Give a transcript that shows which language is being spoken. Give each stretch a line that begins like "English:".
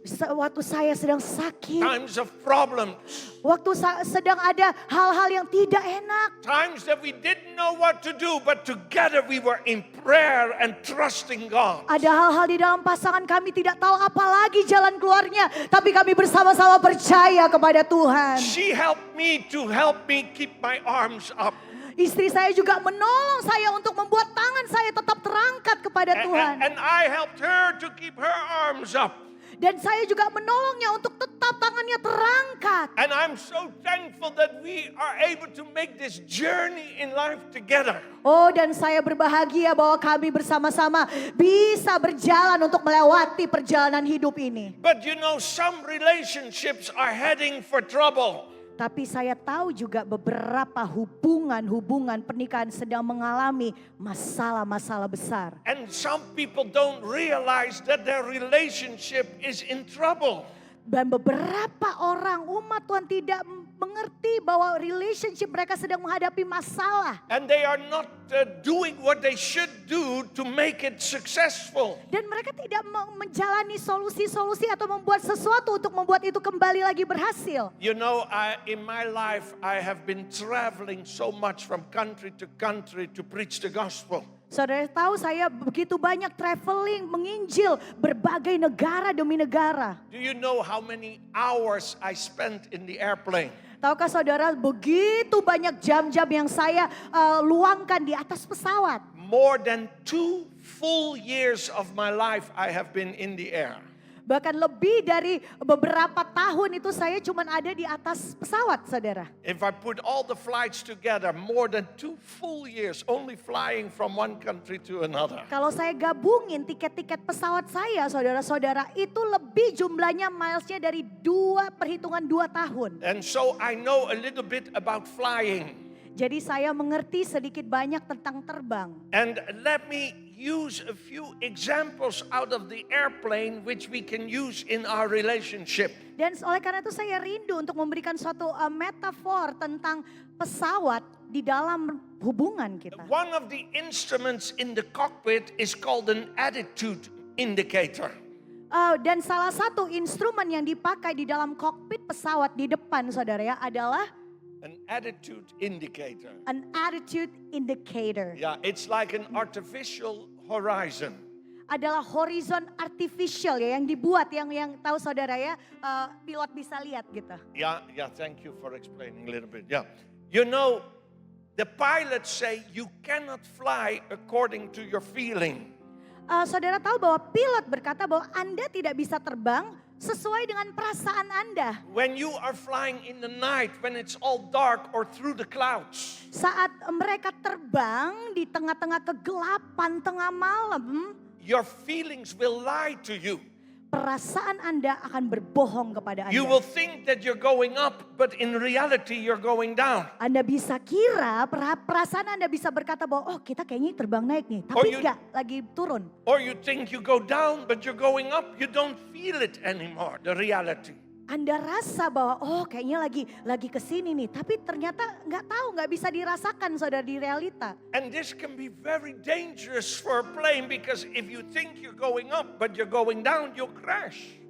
Indonesian: Waktu saya sedang sakit,
English: times of problems,
Indonesian: waktu sedang ada hal-hal yang tidak enak.
English: times that we didn't know what to do, but together we were in prayer and trusting God.
Indonesian: Ada hal-hal di dalam pasangan kami tidak tahu apa lagi jalan keluarnya. Tapi kami bersama-sama percaya kepada Tuhan.
English: She helped me to help me keep my arms up.
Indonesian: Istri saya juga menolong saya untuk membuat tangan saya tetap terangkat kepada Tuhan.
English: And I helped her to keep her arms up.
Indonesian: Dan saya juga menolongnya untuk tetap tangannya terangkat.
English: And I'm so thankful that we are able to make this journey in life together.
Indonesian: Oh, dan saya berbahagia bahwa kami bersama-sama bisa berjalan untuk melewati perjalanan hidup ini.
English: But you know, some relationships are heading for trouble.
Indonesian: Tapi saya tahu juga beberapa hubungan pernikahan sedang mengalami masalah-masalah besar.
English: And some people don't realize that their relationship is in trouble.
Indonesian: Dan beberapa orang umat Tuhan tidak mengerti bahwa relationship mereka sedang menghadapi masalah.
English: And they are not doing what they should do to make it successful.
Indonesian: Dan mereka tidak menjalani solusi-solusi atau membuat sesuatu untuk membuat itu kembali lagi berhasil.
English: You know, in my life, I have been traveling so much from country to country to preach the gospel.
Indonesian: Saudara tahu saya begitu banyak traveling, menginjil berbagai negara demi negara.
English: Do you know how many hours I spent in the airplane?
Indonesian: Tahukah saudara begitu banyak jam-jam yang saya luangkan di atas pesawat.
English: More than 2 full years of my life I have been in the air.
Indonesian: Bahkan lebih dari beberapa tahun itu saya cuma ada di atas pesawat, saudara.
English: If I put all the flights together, more than 2 full years only flying from one country to another.
Indonesian: Kalau saya gabungin tiket-tiket pesawat saya, saudara-saudara, itu lebih jumlahnya milesnya dari 2 tahun.
English: And so I know a little bit about flying.
Indonesian: Jadi saya mengerti sedikit banyak tentang terbang.
English: And let me use a few examples out of the airplane which we can use in our relationship.
Indonesian: Dan oleh karena itu saya rindu untuk memberikan suatu metafor tentang pesawat di dalam hubungan kita.
English: One of the instruments in the cockpit is called an attitude indicator.
Indonesian: Dan salah satu instrumen yang dipakai di dalam kokpit pesawat di depan, saudara ya, adalah
English: An attitude indicator. an attitude indicator. Yeah, it's like an artificial horizon.
Indonesian: Adalah horizon artificial ya yang dibuat, yang tahu saudara ya, pilot bisa lihat gitu.
English: Yeah, thank you for explaining a little bit. Yeah. You know, the pilots say you cannot fly according to your feeling.
Indonesian: Saudara tahu bahwa pilot berkata bahwa Anda tidak bisa terbang sesuai dengan perasaan Anda.
English: When you are flying in the night, when it's all dark or through the clouds.
Indonesian: Saat mereka terbang di tengah-tengah kegelapan tengah malam,
English: Your feelings will lie to you.
Indonesian: perasaan Anda akan berbohong kepada Anda.
English: You will think that you're going up, but in reality you're going down.
Indonesian: Anda bisa kira, perasaan Anda bisa berkata bahwa oh kita kayaknya terbang naik nih. Tapi enggak, lagi turun.
English: Or you think you go down, but you're going up. You don't feel it anymore, the reality.
Indonesian: Anda rasa bahwa oh kayaknya lagi ke sini nih. Tapi ternyata nggak bisa dirasakan saudara di realita.
English: And this can be very dangerous for a plane because if you think you're going up, but you're going down, you'll crash.